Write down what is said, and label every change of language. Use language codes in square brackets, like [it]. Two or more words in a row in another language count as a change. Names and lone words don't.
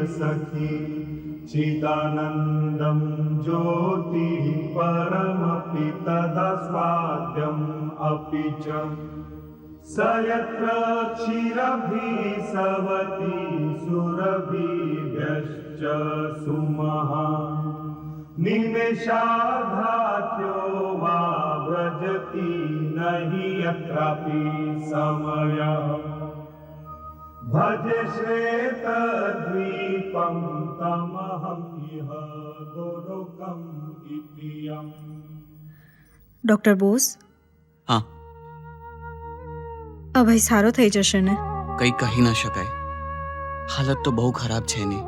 [sa] वंशीप्रियसखी चिदानन्दं ज्योतिः परमपिता तदस्वाद्यम् अपि च स यत्र क्षीरभिः सवति सुरभिभ्यश्च सुमहान् निमेषार्धाख्यो वा व्रजति नहि यत्रापि समयः भज श्वेतद्वीपं तमहं इह गोलोकम् इति यम्। [gu] ડોક્ટર બોઝ, હા, અભય સારો થઈ જશે ને? કંઈ કહી ન શકાય. હાલત તો બહુ ખરાબ છે એની.